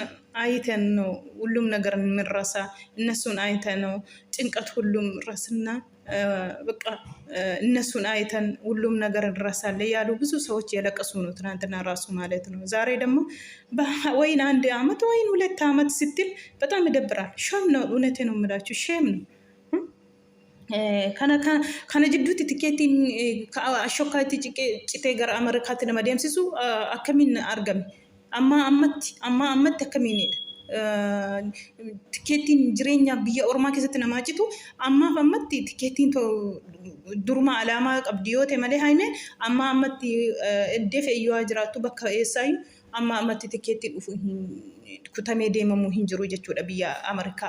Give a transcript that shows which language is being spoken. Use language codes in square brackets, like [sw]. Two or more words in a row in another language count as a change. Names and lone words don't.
[am] አይተን ነው ሁሉም ነገር የምንረሳ። እነሱን አይተን ነው ጭንቀት ሁሉም ረስና በቃ እነሱን አይተን ሁሉም ነገር እንረሳለን ያሉ ብዙ ሰዎች የለቀሱ ነው ትናንትና ራሱ ማለት ነው። ዛሬ ደግሞ ወይን 1 ዓመት ወይን 2 ዓመት ስትል በጣም ይደብራል። ሸም ነው፣ እውነቴ ነው የምላችሁ ሸም ነው። [om] kana jidduutti tikeettiin ashokkaatti citee gara Ameerikaatti nama deemsisu akkamiin argame? Amma ammatti akkamiinidha? Tikeettiin jireenya biyya ormaa keessatti namaa citu ammaaf ammatti tikeettiin duruma alaamaa qabdi yoo ta'e malee haimee ammatti iddoo fe'iyyoo jiraattu bakka eessaayyuu ammatti tikeettiin dhufu kutamee deemamuu hin jiru jechuudha biyya Ameerikaa.